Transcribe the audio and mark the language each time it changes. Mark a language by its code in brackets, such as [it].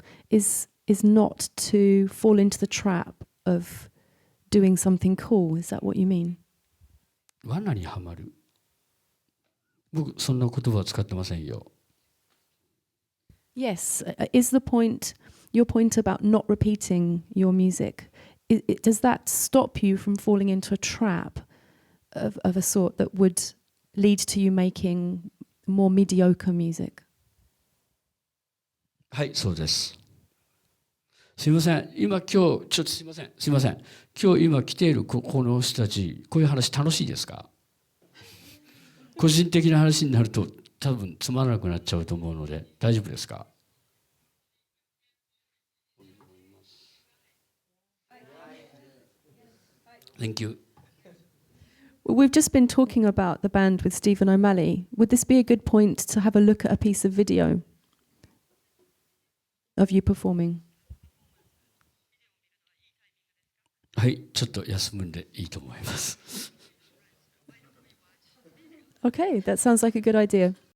[en] is not to fall into the trap of doing something cool. Is that what you mean? [ja] 罠にはまる。僕そんな言葉は使ってませんよ。 [en] Yes. Is the point, your point about not repeating your music, does that stop you from falling into a trap of a sort that would lead to you making more mediocre music? [ja] はい、そうです。すいません。今ちょっとすいません。今日今来ているこの人たち、こういう話楽しいですか？個人的な話になると多分つまらなくなっちゃうと思うので大丈夫ですか？ [en] Thank you. Well, we've just been talking about the band with Stephen O'Malley. Would this be a good point to have a look at a piece of video of you performing? [ja] はい、ちょっと休むんでいいと思います。 [en] Okay, that sounds like a good idea.